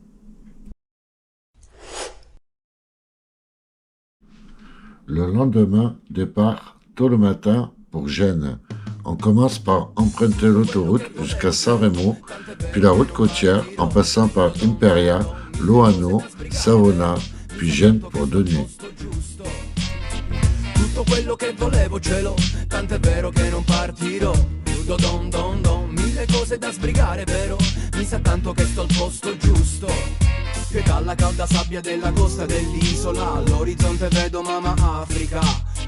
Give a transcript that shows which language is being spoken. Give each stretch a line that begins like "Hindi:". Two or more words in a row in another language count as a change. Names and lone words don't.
French: Le lendemain, départ tôt le matin pour Gênes. On commence par emprunter l'autoroute jusqu'à San Remo, puis la route côtière en passant par Imperia, Loano, Savona, puis Gênes pour 2 nuits.
Italian: Tutto quello che volevo ce l'ho, tant'è vero che non partirò. Don don don, mille cose da sbrigare però, mi sa tanto che sto al posto giusto. Che dalla calda sabbia della costa dell'isola all'orizzonte vedo mamma Africa.